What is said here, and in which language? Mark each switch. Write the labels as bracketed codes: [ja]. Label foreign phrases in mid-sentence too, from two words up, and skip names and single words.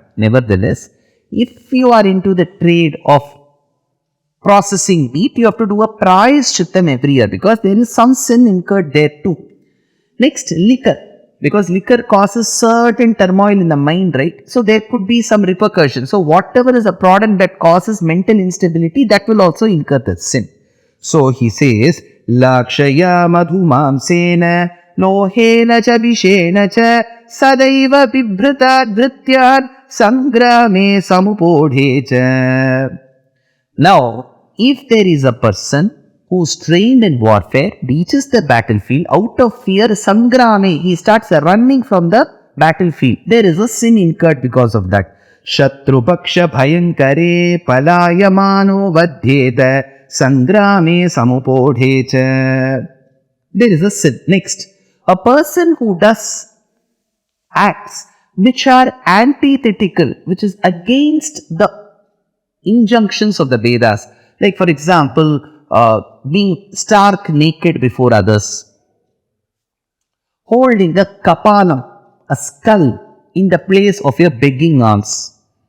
[en] Nevertheless, if you are into the trade of processing meat, you have to do a prayaschittam every year because there is some sin incurred there too. Next, liquor. Because liquor causes certain turmoil in the mind, right? So there could be some repercussions. So whatever is a product that causes mental instability, that will also incur the sin. So he says, [sa] Lakshaya madhumam sena lohena cha vishena cha sadaiva bibhritad dhrityad sangrame samupodhe cha. [en] Now, if there is a person who is trained in warfare, reaches the battlefield, out of fear, sangrame, he starts running from the battlefield. There is a sin incurred because of that. [sa] Shatru paksha bhayankare palayamano vadhyeta sangrame samupodhecha. [en] There is a sin. Next, a person who does acts which are antithetical, which is against the injunctions of the Vedas. Like for example, being stark naked before others, holding a kapalam, a skull, in the place of your begging alms,